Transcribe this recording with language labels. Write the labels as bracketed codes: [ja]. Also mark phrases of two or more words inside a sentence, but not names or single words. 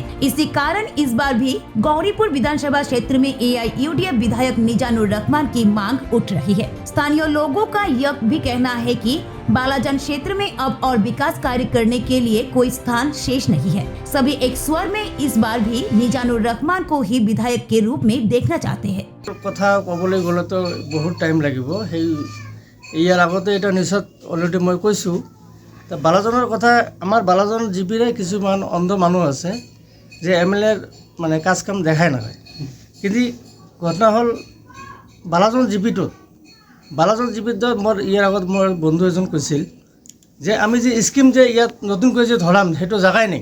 [hi] इसी कारण इस बार भी गौरीपुर विधानसभा क्षेत्र में एआईयूडीएफ विधायक निजानुर रहमान की मांग उठ रही है। स्थानीय लोगों का यह भी कहना है कि बालाजान क्षेत्र में अब और विकास कार्य करने के लिए कोई स्थान शेष नहीं है। सभी एक स्वर में इस बार भी निजानुर रहमान को ही विधायक के रूप में देखना चाहते हैं। [as] কথা ক'বলৈ গ'লে তো বহুত টাইম লাগিব। সেই ইয়াৰ আগতে এটা নিউজত অলৰেডি মই কৈছোঁ। বালাজনৰ কথা, আমাৰ বালাজন জিপিৰে কিছুমান অন্ধ মানুহ আছে যে এমএলএৰ মানে কাজ কাম দেখাই নাপায়। কিন্তু ঘটনা হ'ল বালাজন জিপিটোত মোৰ ইয়াৰ আগত মোৰ বন্ধু এজন কৈছিল যে আমি যে স্কিম যে ইয়াত নতুনকৈ যে ধৰাম সেইটো জেগাই নাই।